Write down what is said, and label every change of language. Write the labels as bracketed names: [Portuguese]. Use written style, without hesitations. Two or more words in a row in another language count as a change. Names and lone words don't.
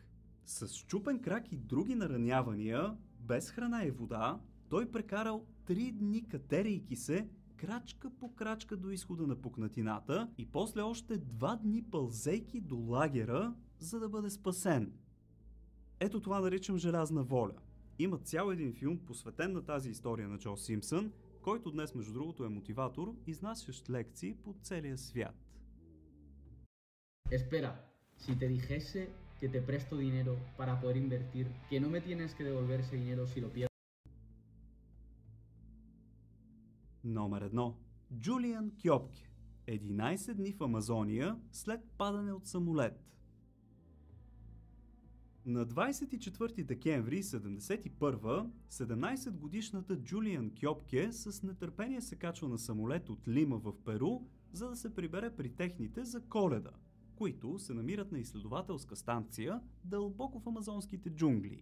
[Bulgarian] С счупен крак и други наранявания, без храна и вода, той прекарал 3 дни катерейки се крачка по крачка до изхода на пукнатината и после още 2 дни пълзейки до лагера, за да бъде спасен. Ето това наричам желязна воля. Има цял един филм, посветен на тази история на Джо Симпсън, който днес, между другото, е мотиватор, изнасящ лекции по целия свят. [Spanish] Espera, si te dijese que te presto dinero para poder invertir, que no me tienes que devolver ese dinero si lo pierdo. [Bulgarian] Номер 1. Джулиан Кьопке. 11 дни в Амазония след падане от самолет. На 24 декември 1971, 17-годишната Джулиан Кьопке с нетърпение се качва на самолет от Лима в Перу, за да се прибере при техните за Коледа, които се намират на изследователска станция дълбоко в амазонските джунгли.